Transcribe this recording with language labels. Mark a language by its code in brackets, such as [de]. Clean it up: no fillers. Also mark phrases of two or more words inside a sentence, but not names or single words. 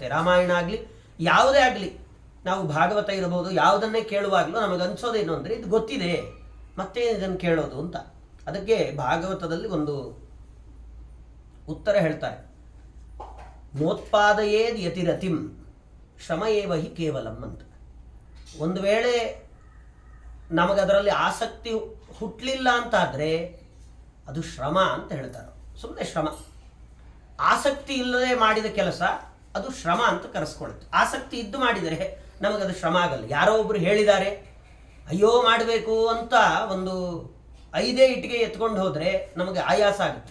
[kn] ರಾಮಾಯಣ ಆಗಲಿ ಯಾವುದೇ ಆಗಲಿ, ನಾವು ಭಾಗವತ ಇರಬಹುದು, ಯಾವುದನ್ನೇ ಕೇಳುವಾಗಲೂ ನಮಗೆ ಅನಿಸೋದೇನು ಅಂದರೆ ಇದು ಗೊತ್ತಿದೆ, ಮತ್ತೆ ಇದನ್ನು ಕೇಳೋದು ಅಂತ. ಅದಕ್ಕೆ ಭಾಗವತದಲ್ಲಿ ಒಂದು ಉತ್ತರ ಹೇಳ್ತಾರೆ, [sa] ನೋತ್ಪಾದಯೇದ್ ಯತಿರತಿಂ ಶ್ರಮ ಏವ ಹಿ ಕೇವಲಂ ಅಂತ. [kn] ಒಂದು ವೇಳೆ ನಮಗದರಲ್ಲಿ ಆಸಕ್ತಿ ಹುಟ್ಟಲಿಲ್ಲ ಅಂತಾದರೆ ಅದು ಶ್ರಮ ಅಂತ ಹೇಳ್ತಾರೆ. ಸುಮ್ಮನೆ ಶ್ರಮ. ಆಸಕ್ತಿ ಇಲ್ಲದೆ ಮಾಡಿದ ಕೆಲಸ ಅದು ಶ್ರಮ ಅಂತ ಕರೆಸ್ಕೊಳ್ಳುತ್ತೆ. ಆಸಕ್ತಿ ಇದ್ದು ಮಾಡಿದರೆ ನಮಗದು ಶ್ರಮ ಆಗಲ್ಲ. ಯಾರೋ ಒಬ್ಬರು ಹೇಳಿದ್ದಾರೆ, ಅಯ್ಯೋ ಮಾಡಬೇಕು ಅಂತ ಒಂದು 5 ಇಟ್ಟಿಗೆ ಎತ್ಕೊಂಡು ಹೋದರೆ ನಮಗೆ ಆಯಾಸ ಆಗುತ್ತೆ.